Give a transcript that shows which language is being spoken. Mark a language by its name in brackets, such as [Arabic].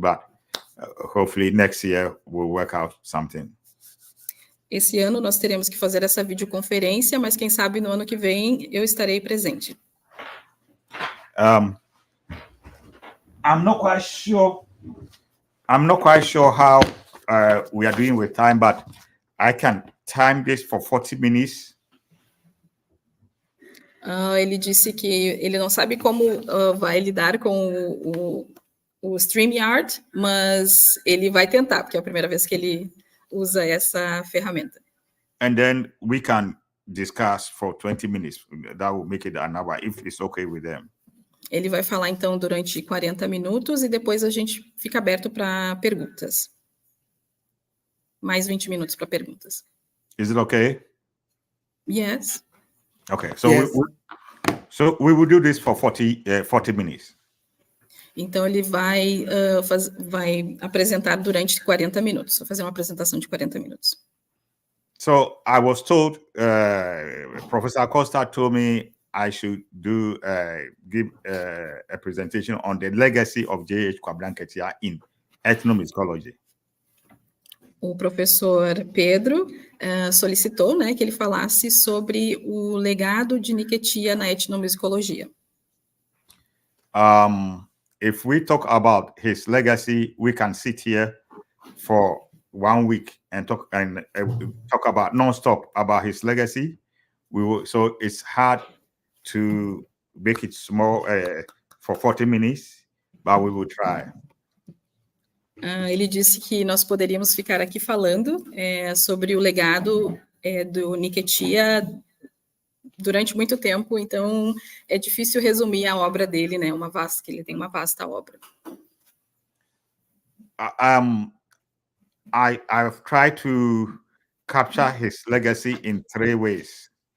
[English] But hopefully next year we'll work out something. [Portuguese] Esse ano nós teremos que fazer essa videoconferência, mas quem sabe no ano que vem eu estarei presente. [English] I'm not quite sure how we are doing with time, but I can time this for 40 minutes. [Portuguese] Ele disse que ele não sabe como vai lidar com o StreamYard, mas ele vai tentar, porque é a primeira vez que ele usa essa ferramenta. [English] And then we can discuss for 20 minutes. That will make it an hour, if it's okay with them. [Portuguese] Ele vai falar, então, durante 40 minutos e depois a gente fica aberto para perguntas. Mais 20 minutos para perguntas. [English] Is it okay? Yes. Okay, so Yes. we will do this for 40 minutes. [Portuguese] Então, ele vai apresentar durante 40 minutos. Vou fazer uma apresentação de 40 minutos. [English] So I was told, Professor Acosta told me I should give a presentation on the legacy of J.H. Kwabena Nketia in Etnomusicology. [Portuguese] O professor Pedro solicitou, né, que ele falasse sobre o legado de Nketia na etnomusicologia. [English] If we talk about his legacy, we can sit here for 1 week and talk about non-stop about his legacy. So it's hard to make it small for 40 minutes, but we will try. [Portuguese] Ele disse que nós poderíamos ficar aqui falando sobre o legado do Nketia durante muito tempo, então é difícil resumir a obra dele, né? Que ele tem uma vasta obra. [English] I've tried to capture his legacy in three ways.